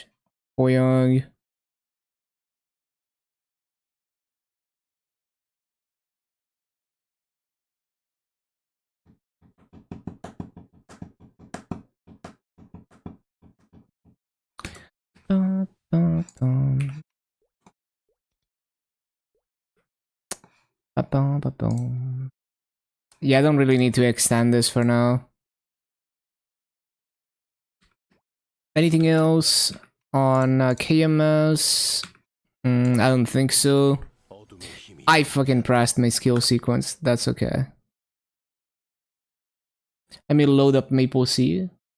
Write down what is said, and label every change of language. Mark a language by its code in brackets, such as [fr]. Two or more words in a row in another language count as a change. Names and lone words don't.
[en] Boyong. Dun, dun, dun. Ba-dum, ba-dum. Yeah, I don't really need to extend this for now. Anything else on KMS? I don't think so. I fucking pressed my skill sequence. That's okay. Let me load up MapleStory.